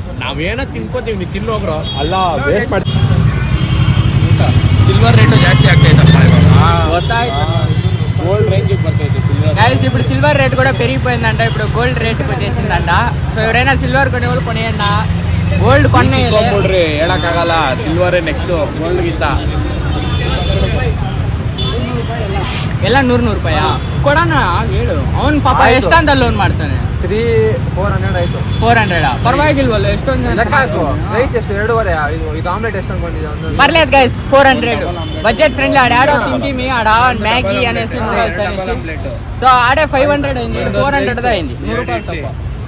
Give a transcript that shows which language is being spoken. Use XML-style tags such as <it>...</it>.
<kn>ನಾವೇನೋ ತಿನ್ಕೋತೀವಿ ನೀವು ತಿನ್ನೋಗ್ರು ಅಲ್ಲ ವೇಸ್ಟ್ ಮಾಡಿ సిల్వర్ రేటు జాస్తి ಆಗ್ತೈತಪ್ಪ ಗೊತ್ತಾಯ್ತು ಗೋಲ್ಡ್ ರೇಂಜಿಗೆ ಬರ್ತೈತೆ ಸಿಲ್ವರ್</kn> <te>గైస్ ఇప్పుడు సిల్వర్ రేట్ కూడా పెరిగిపోయిందంట ఇప్పుడు గోల్డ్ రేట్కి వచ్చేసిందంట సో ఎవరైనా సిల్వర్ కొనేవాళ్ళు కొనేయండి గోల్డ్</te> <kn>ಕೊಡ್ರಿ ಹೇಳಕ್ಕಾಗಲ್ಲ ಸಿಲ್ವರೇ ನೆಕ್ಸ್ಟ್ ಗೋಲ್ಡ್ಗಿಂತ ಎಲ್ಲ 100 ರೂಪಾಯಾ ಕೊಡೋಣ ಹೇಳು ಅವ್ನು ಪಾಪ ಎಷ್ಟಂತ ಲೋನ್ ಮಾಡ್ತಾನೆ 400 ಆಯ್ತು 400 ಪರವಾಗಿಲ್ವಲ್ಲ ಎಷ್ಟೊಂದು ಲೆಕ್ಕ ಹಾಕು ರೈಸ್ ಎಷ್ಟು 2.5 ಇದು ಆಮ್ಲೆಟ್ ಎಷ್ಟು ಅನ್ಕೊಂಡಿದ್ದೆ</kn> <te>పర్లేదు గైస్ 400 బడ్జెట్ ఫ్రెండ్లీ ఆడ తింటిమి ఆడ మ్యాగీ అనేసి సో ఆడే 500 అయింది 400 అయింది 100 రూపాయలు తక్కువ</te>